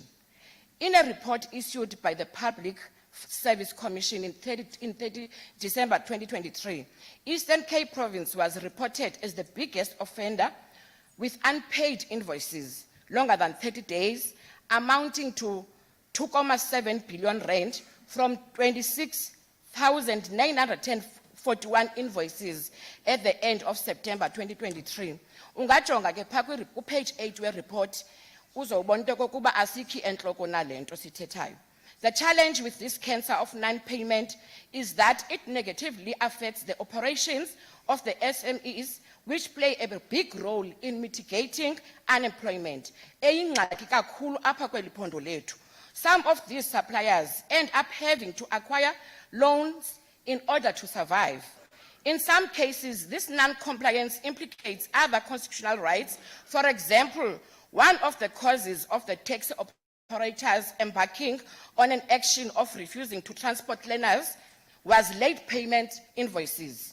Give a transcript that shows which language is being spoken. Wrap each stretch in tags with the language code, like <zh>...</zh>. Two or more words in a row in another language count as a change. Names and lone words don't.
<en>In a report issued by the Public Service Commission in 30 December 2023, Eastern Cape Province was reported as the biggest offender with unpaid invoices longer than 30 days, amounting to 2.7 billion rand from 26,941 invoices at the end of September 2023.</en> <xh>Ungajonga ke pha page 8 we-report uzobona into kokuba asikhi entloko nalento sithethayo.</xh> <en>The challenge with this cancer of non-payment is that it negatively affects the operations of the SMEs, which play a big role in mitigating unemployment.</en> <xh>Eyingxaki kakhulu apha kweli phondo lethu.</xh> <en>Some of these suppliers end up having to acquire loans in order to survive. In some cases, this non-compliance implicates other constitutional rights. For example, one of the causes of the taxi operators embarking on an action of refusing to transport learners was late payment invoices.</en>